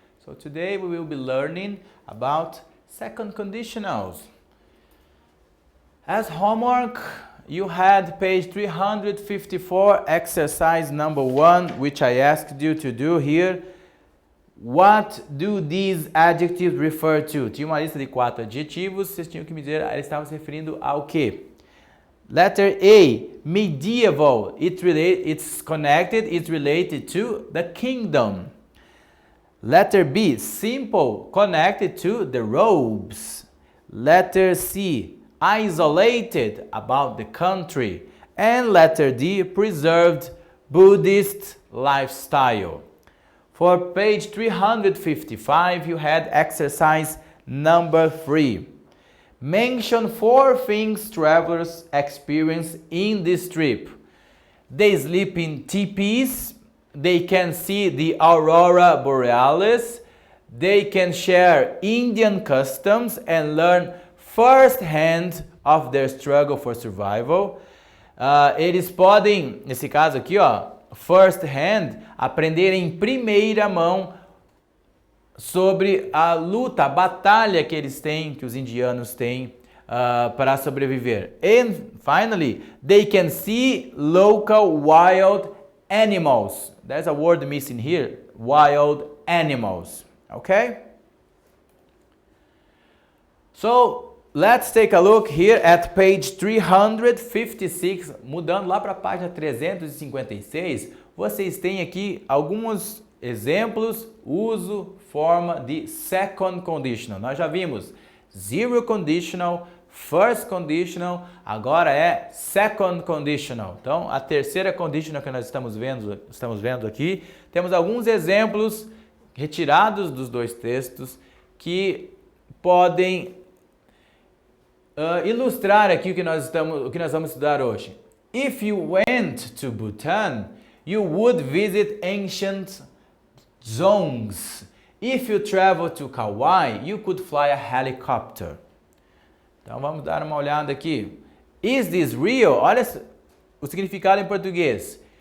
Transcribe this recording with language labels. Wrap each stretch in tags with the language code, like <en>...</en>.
<en>So today we will be learning about second conditionals. As homework, you had page 354, exercise number 1, which I asked you to do here. What do these adjectives refer to?</en> <pt>Tinha uma lista de 4 adjetivos, vocês tinham que me dizer, eles estavam se referindo ao quê?</pt> <en>Letter A, medieval, it's connected, it's related to the kingdom. Letter B, simple, connected to the robes. Letter C, isolated, about the country. And letter D, preserved Buddhist lifestyle. For page 355, you had exercise number 3. Mention 4 things travelers experience in this trip. They sleep in teepees, they can see the aurora borealis, they can share Indian customs and learn first-hand of their struggle for survival.</en> <pt>Eles podem, nesse caso aqui, ó, first-hand, aprender em primeira mão sobre a luta, a batalha que eles têm, que os indianos têm para sobreviver.</pt> <en>And finally, they can see local wild animals. There's a word missing here, wild animals. Okay? So, let's take a look here at page 356.</en> <pt>Mudando lá para a página 356, vocês têm aqui alguns exemplos, uso, forma de second conditional. Nós já vimos zero conditional, first conditional, agora é second conditional. Então, a terceira conditional que nós estamos vendo aqui, temos alguns exemplos retirados dos dois textos que podem ilustrar aqui o que nós vamos estudar hoje.</pt> <en>If you went to Bhutan, you would visit ancient Dzongs. If you travel to Kauai, you could fly a helicopter.</en> <pt>Então vamos dar uma olhada aqui.</pt> <en>Is this real?</en> <pt>Olha o significado em português.</pt>